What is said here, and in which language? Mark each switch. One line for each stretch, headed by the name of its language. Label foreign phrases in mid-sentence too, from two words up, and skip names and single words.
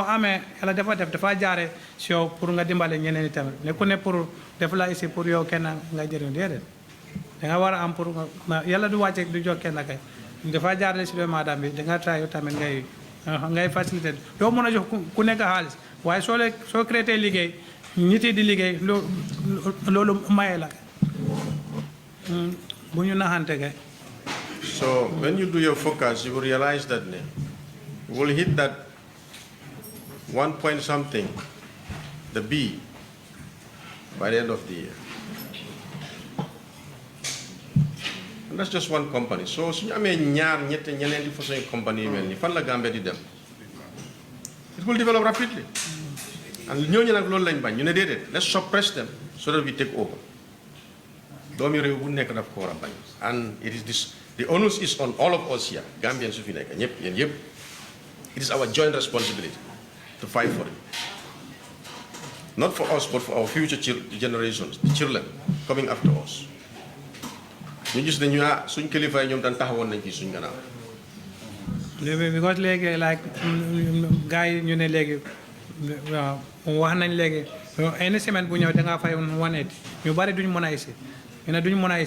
Wolof: amee yàlla dafa jaare si yow pour nga dimbale ñeneen i tamit nekku ne pour def la ici pour yow kenn nga jëriñ déedéet da nga war a am pour yàlla du wàcce du jox kenn kay dafa jaarale si doomu aadama bi da nga try yow tamit ngay facilité doo mën a jox ku nekk xaalis waaye soo créé liggéey nit yi di liggéey loolu maye la bu ñu naxante kay.
English: So when you do your forecast, you will realize that we will hit that 1 point something, the B, by the end of the year. And that's just one company.
Wolof: So suñu amee ñaar ñetti ñeneenti façon company yu mel ni fan la Gambia di dem.
English: It will develop rapidly.
Wolof: And ñooñu nag loolu lañ bañ ñu ne déedéet,
English: let's suppress them so that we take over.
Wolof: Doomi réew bu nekk daf ko war a bañ.
English: And it is this, the onus is on all of us here,
Wolof: Gambians su fi nekk ñëpp yéen yëpp.
English: It is our joint responsibility to fight for it. Not for us, but for our future generations, the children coming after us.
Wolof: ñu gis ne ñu suñ kilifa yi ñoom tan taxawoon nañ ci suñ gannaaw. Because léegi like gars yi ñu ne léegi waaw wax nañ léegi
French: une semaine
Wolof: bu ñëw da ngaa fay 180 ñu bari duñ mën a isi ñu ne duñ mën a